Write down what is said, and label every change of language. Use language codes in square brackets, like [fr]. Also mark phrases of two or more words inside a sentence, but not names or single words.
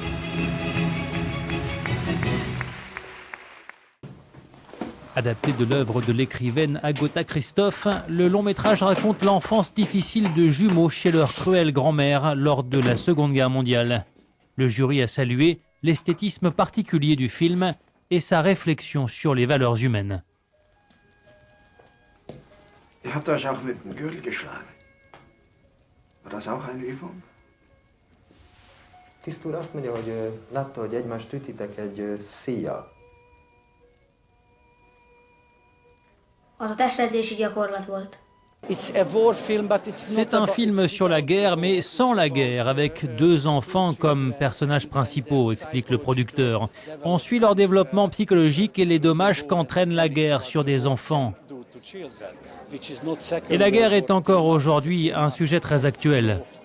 [fr] Adapté de l'œuvre de l'écrivaine Agota Christoph, le long métrage raconte l'enfance difficile de jumeaux chez leur cruelle grand-mère lors de la Seconde Guerre mondiale. Le jury a salué l'esthétisme particulier du film et sa réflexion sur les valeurs humaines. [de] Ihr habt euch auch mit dem Gürtel geschlagen. War das auch eine Übung? [hu] Tiszt úr azt mondja, hogy látta, hogy egymást ütitek egy szíjjal. Az a testedzési gyakorlat volt. [fr] C'est un film sur la guerre, mais sans la guerre, avec deux enfants comme personnages principaux, explique le producteur. On suit leur développement psychologique et les dommages qu'entraîne la guerre sur des enfants. Et la guerre est encore aujourd'hui un sujet très actuel.